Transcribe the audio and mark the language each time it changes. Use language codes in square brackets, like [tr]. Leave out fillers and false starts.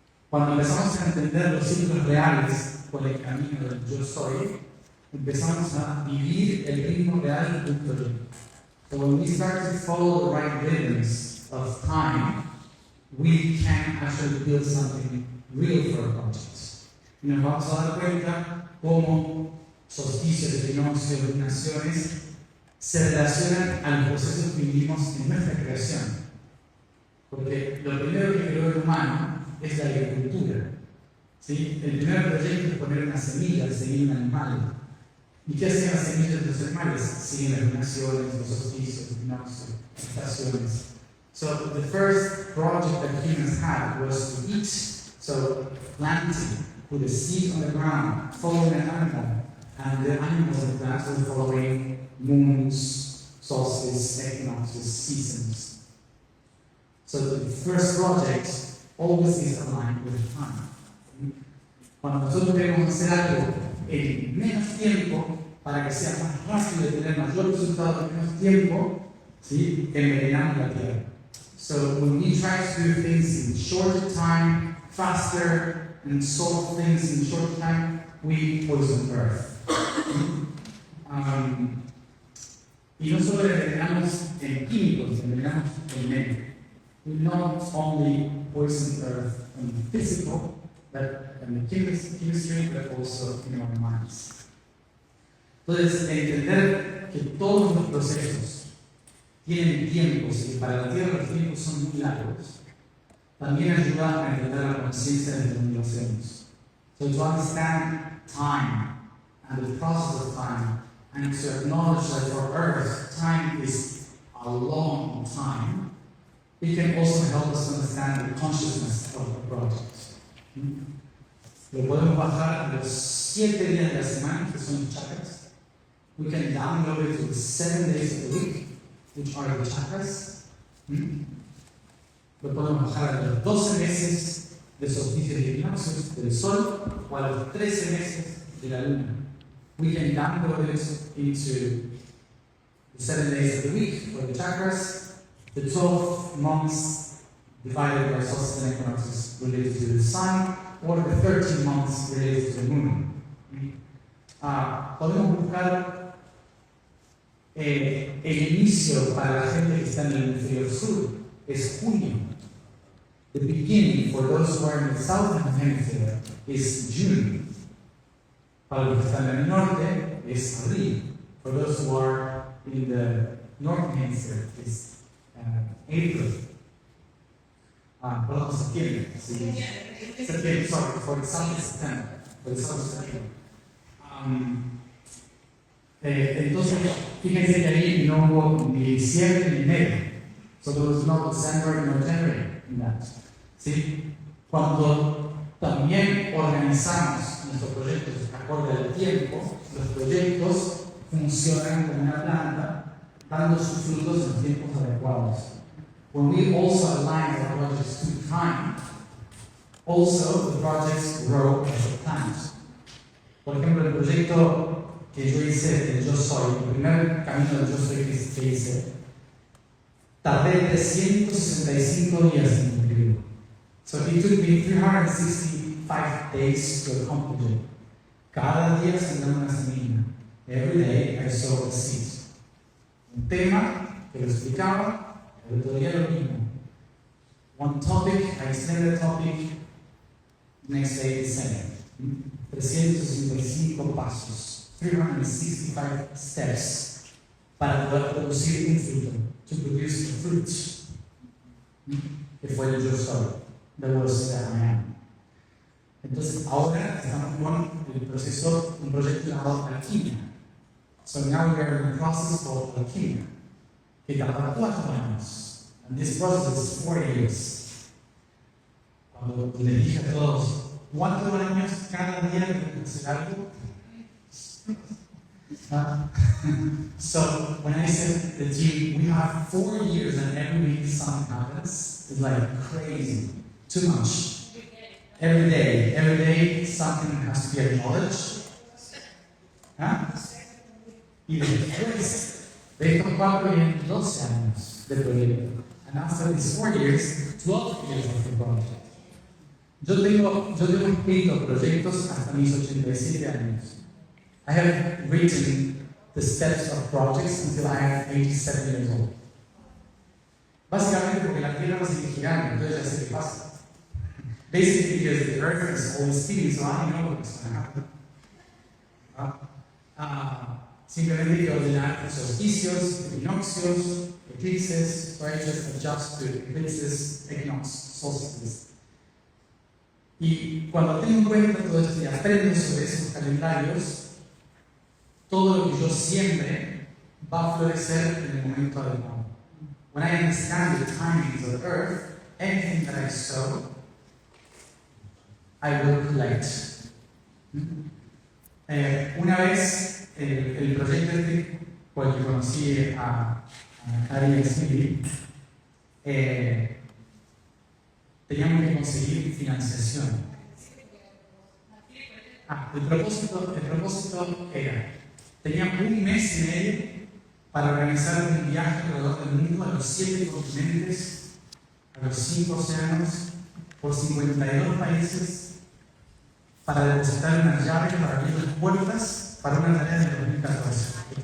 [es] Cuando empezamos a entender los ciclos reales por el camino del yo soy, empezamos a vivir el ritmo real del punto. [en] So when we start to follow the right rhythms of time, we can actually build something real for our projects. [es] Y nos vamos a dar cuenta cómo solsticios, equinoccios, lunaciones se relacionan a los procesos que vivimos en nuestra creación. Porque lo primero que creó el humano es la agricultura. ¿Sí? El primer proyecto es poner una semilla, seguir un animal. ¿Y qué hacen las semillas de los animales? Siguen las lunaciones, los solsticios, los equinoccios, las estaciones. [en] So the first project that humans had was to eat. So planting, put a seed on the ground, following an animal, and the animals and plants were following moons, solstices, equinoxes, seasons. So the first project always is aligned with time. [es] Cuando nosotros queremos hacer algo en menos tiempo, para que sea más rápido y tener mayor resultado en menos tiempo, ¿sí? Envenenamos la tierra. [en] So when we try to do things in shorter time, faster, and solve things in short time, we poison Earth. [es] Y no solo envenenamos en químicos, envenenamos en medio. [en] We not only poison Earth in the physical, but in the chemistry, but also in our minds. [es] Entonces, entender que todos los procesos tienen tiempos y para la Tierra los tiempos son muy largos, también ayuda a entender la conciencia de lo que hacemos. [en] So to understand time and the process of time, and to acknowledge that for Earth, time is a long time, it can also help us understand the consciousness of the project. [es] Lo podemos bajar a los 7 días de la semana, que son los chakras. [en] We can download it to the 7 days of the week, which are the chakras. [es] Lo podemos bajar a los 12 meses de solsticios y equinoccios del sol, o a los 13 meses de la luna. [en] We can download it into the 7 days of the week for the chakras, the 12 months divided by solstices and equinoxes related to the sun, or the 13 months related to the moon. [es] Podemos buscar el inicio para la gente que está en el hemisferio sur, es junio. [en] The beginning for those who are in the southern hemisphere is June. [es] Para los que están en el norte es abril. [en] For those who are in the northern hemisphere is April. [es] Perdón, septiembre. Septiembre, [en] sorry, for the south is September. For the south is September. [es] Entonces, fíjense que ahí no hubo ni diciembre ni enero. [en] So there was no December nor January in that. [es] ¿Sí? Cuando también organizamos nuestros proyectos acorde al tiempo, los proyectos funcionan como una planta dando sus frutos en los tiempos adecuados. [en] When we also align our projects to time, also the projects grow as a plant. [es] Por ejemplo, el proyecto que yo hice de Yo Soy, el primer camino de Yo Soy que hice, tardé 365 días en cumplirlo. [en] So it took me 365 days to accomplish it. [es] Cada día sembraba una semilla. [en] Every day I sowed a seed. [es] Un tema que lo explicaba, el otro día lo mismo. [en] One topic, I explained the topic, next day the same. [es] 355 pasos, [en] 365 steps [es] para poder producir un fruto, [en] to produce a fruit, [es] que fue el Yo Soy, [en] the was that I am. [es] Entonces ahora estamos con el proceso, un proyecto llamado Alquimia. [en] So now we are in the process of Alquimia, [es] que tarda 4 años. [en] And this process is 4 years. [es] Cuando le dije a todos, 4 años cada día de hacer algo. [en] So when I said the team, we have 4 years and every week something happens, it's like crazy, too much. Every day something has to be acknowledged. [es] Y después de estos 4 vienen 12 años de proyecto. [en] And after these 4 years, 12 years of the project. [es] Yo tengo escrito proyectos hasta mis 87 años. [en] I have written the steps of projects until I am 87 years old. [es] Básicamente porque la Tierra va a seguir girando, entonces ya sé qué pasa. [en] Basically because the Earth is always spinning, so I know what's going to happen. [es] Simplemente hay que ordenar solsticios, equinoccios, eclipses, [en] so I just adjust to eclipses, equinox, solstices. [es] Y cuando tengo en cuenta todo esto y aprendo sobre esos calendarios, todo lo que yo siembre va a florecer en el momento adecuado. [en] When I understand the timings of the earth, anything that I sow, I will collect. [es] Una vez el proyecto por el que conocí a Harry Smith, teníamos que conseguir financiación. El propósito era, tenía 1 mes y medio para organizar un viaje alrededor del mundo a los 7 continentes, a los 5 océanos, por 52 países, para depositar una llave para abrir las puertas para una tarea de 2014.